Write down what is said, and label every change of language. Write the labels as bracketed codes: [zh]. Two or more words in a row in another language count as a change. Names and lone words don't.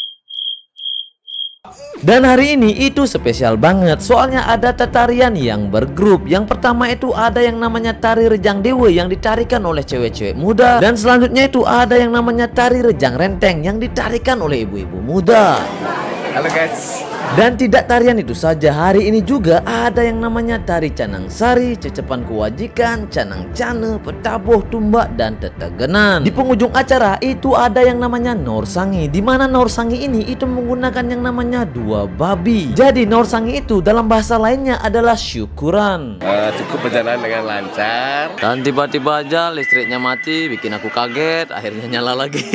[id] Dan hari ini itu spesial banget, soalnya ada tarian yang bergrup. Yang pertama itu ada yang namanya tari Rejang Dewa yang ditarikan oleh cewek-cewek muda. Dan selanjutnya itu ada yang namanya tari Rejang Renteng yang ditarikan oleh ibu-ibu muda. Halo guys. Dan tidak tarian itu saja, hari ini juga ada yang namanya tari Canang Sari, Cecepan Kewajikan, Canang Cane, Petabuh, Tumbak, dan Tetegenan. Di penghujung acara itu ada yang namanya Norsangi, di mana Norsangi ini itu menggunakan yang namanya dua babi. Jadi Norsangi itu dalam bahasa lainnya adalah syukuran. Cukup berjalan dengan lancar. Dan tiba-tiba aja listriknya mati, bikin aku kaget, akhirnya nyala lagi.